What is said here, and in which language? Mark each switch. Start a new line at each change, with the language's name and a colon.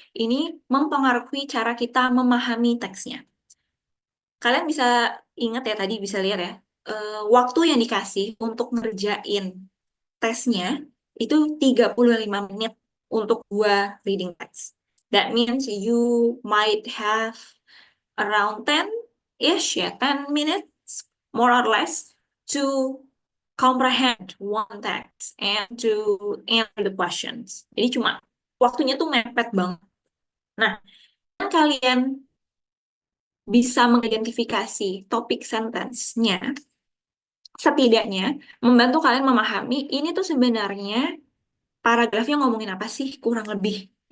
Indonesian: Ini mempengaruhi cara kita memahami teksnya. Kalian bisa ingat ya tadi bisa lihat ya, waktu yang dikasih untuk ngerjain tesnya itu 35 menit untuk 2 reading text.
English: That means you might have around 10-ish, ya, 10 minutes, more or less, to comprehend one text and to answer the questions.
Indonesian: Jadi cuma waktunya tuh mepet banget. Nah, kalian bisa mengidentifikasi topik sentence-nya, setidaknya membantu kalian memahami ini tuh sebenarnya paragrafnya ngomongin apa sih, kurang lebih.